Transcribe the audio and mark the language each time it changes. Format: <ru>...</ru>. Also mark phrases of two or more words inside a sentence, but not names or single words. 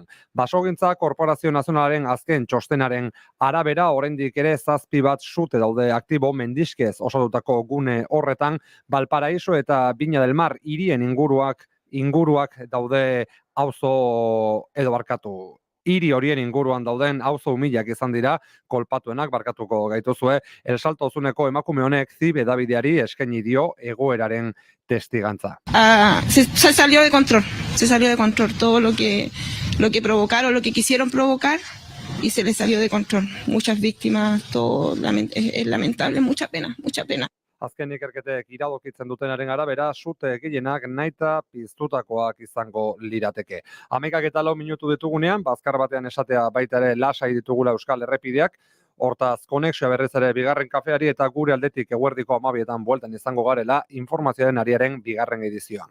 <eu>Basogintza Korporazio Nazionalaren azken txostenaren arabera oraindik ere 7 bat sute daude aktibo mendiskez osatutako gune horretan, Valparaiso eta Viña del Mar hirien inguruak daude hiri horien inguruan dauden auzo umilak izan dira, kolpatuenak barkatuko gaituzue, El Salto Ozuneko emakume honek ZIB hedabideari eskaini dio egoeraren testigantza.</eu> <es>Se salió de control todo lo que provocaron, lo que quisieron provocar y se les salió de control. Muchas víctimas, todo es lamentable, mucha pena.</es> <eu>Azken ikerketek iradokitzen dutenaren arabera, sute gehienak nahita piztutakoak izango lirateke. 11:04 minutu ditugunean, bazkar batean esatea baita ere lasai ditugula Euskal Errepideak, hortaz konexioa berriz ere bigarren kafeari eta gure aldetik eguerdiko 12etan bueltan izango garela informazioaren ariaren bigarren edizioan.</eu>